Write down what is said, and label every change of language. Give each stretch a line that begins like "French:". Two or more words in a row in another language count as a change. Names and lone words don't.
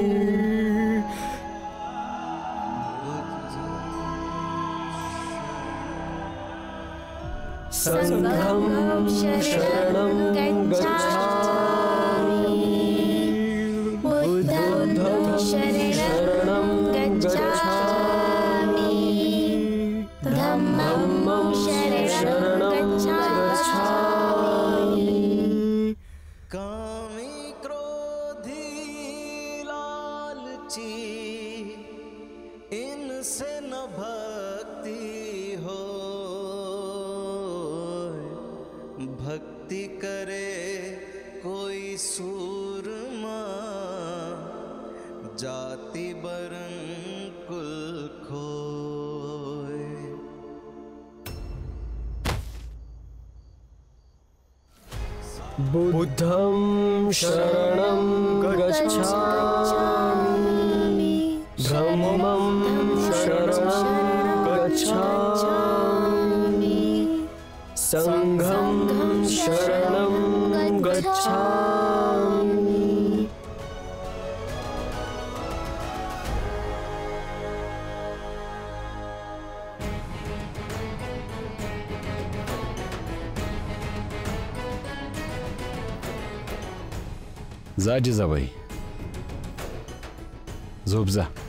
Pali: संघम शरणम गच्छामि. बुद्धम शरणम गच्छामि. धम्मं शरणं गच्छामि.
Hindi: कामी क्रोधी लालची इनसे न भक्ति हो. भक्ति करे कोई सूरमा जाति बरन कुल खोय.
Pali: बुद्धं शरणं गच्छामि. धम्मं शरणं गच्छामि. संघं शरणं गच्छामि.
Marathi: जा जिजाबाई, झोप जा.